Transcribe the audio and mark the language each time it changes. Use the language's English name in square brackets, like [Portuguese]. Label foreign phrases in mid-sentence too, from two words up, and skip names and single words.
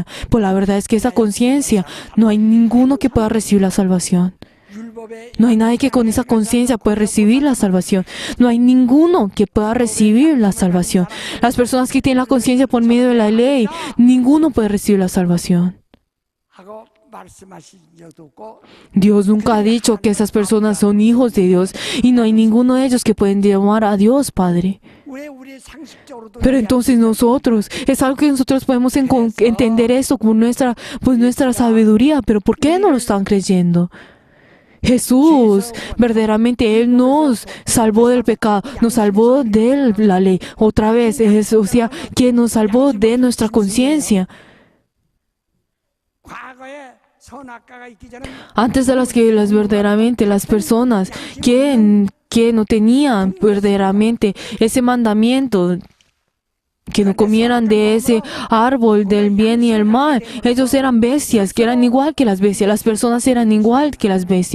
[Spanish] Pues la verdad es que esa conciencia, no hay ninguno que pueda recibir la salvación. No hay nadie que con esa conciencia pueda recibir la salvación. No hay ninguno que pueda recibir la salvación. Las personas que tienen la conciencia por medio de la ley, ninguno puede recibir la salvación. [Korean] 하고 말씀하신 적도 없고 [Spanish] Dios nunca ha dicho que esas personas son hijos de Dios y no hay ninguno de ellos que pueden llamar a Dios Padre. [Korean] 왜 우리 상식적으로도 [Spanish] Pero entonces nosotros, es algo que nosotros podemos entender esto con nuestra sabiduría, pero ¿por qué no lo están creyendo? Jesús, verdaderamente Él nos salvó del pecado, nos salvó de la ley. Otra vez, o sea, que nos salvó de nuestra conciencia. [Korean] 과거에 선악과가 있기 전에 [Spanish] Antes de verdaderamente las personas que no tenían verdaderamente ese mandamiento, que no comieran de ese árbol del bien y el mal. Ellos eran bestias, que eran igual que las bestias. Las personas eran igual que las bestias.